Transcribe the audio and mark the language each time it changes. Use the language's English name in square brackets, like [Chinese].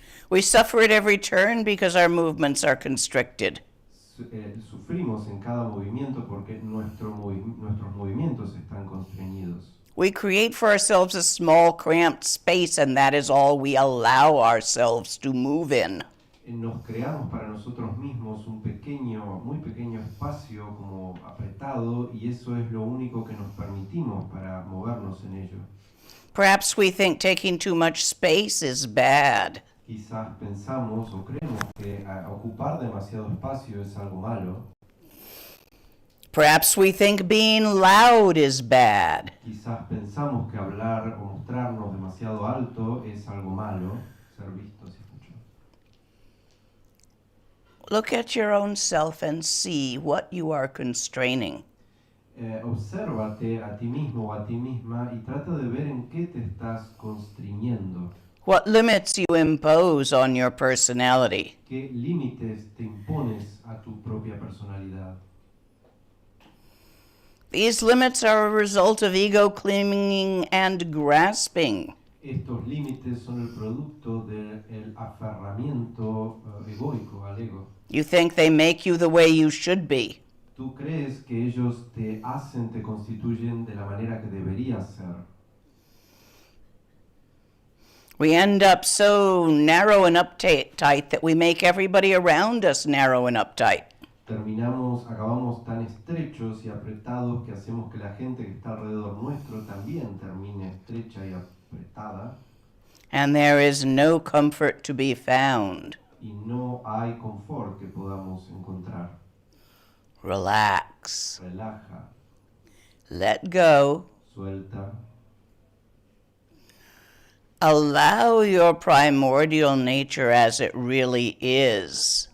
[English] We suffer at every turn because our movements are constricted. [Spanish] Sufrimos en cada movimiento porque nuestros movimientos están constreñidos. [English] We create for ourselves a small, cramped space, and that is all we allow ourselves to move in. [Spanish] Nos creamos para nosotros mismos un muy pequeño espacio como apretado y eso es lo único que nos permitimos para movernos en ello. [English] Perhaps we think taking too much space is bad. [Spanish] Quizás pensamos o creemos que ocupar demasiado espacio es algo malo. [English] Perhaps we think being loud is bad. [Spanish] Quizás pensamos que hablar o mostrarnos demasiado alto es algo malo, ser vistos y escuchados. [English] Look at your own self and see what you are constraining. [Spanish] Obsérvate a ti mismo o a ti misma y trata de ver en qué te estás constriñendo. [English] What limits you impose on your personality. [Spanish] ¿Qué límites te impones a tu propia personalidad? [English] These limits are a result of ego clinging and grasping. [Spanish] Estos límites son el producto del aferramiento egoico al ego. [English] You think they make you the way you should be. [Spanish] Tú crees que ellos te hacen, te constituyen de la manera que deberías ser. [English] We end up so narrow and uptight that we make everybody around us narrow and uptight. [Spanish] Acabamos tan estrechos y apretados que hacemos que la gente que está alrededor nuestro también termine estrecha y apretada. [English] And there is no comfort to be found. [Spanish] Y no hay confort que podamos encontrar. [English] Relax. [Spanish] Relaja. [English] Let go. [Spanish] Suelta. [English] Allow your primordial nature as it really is.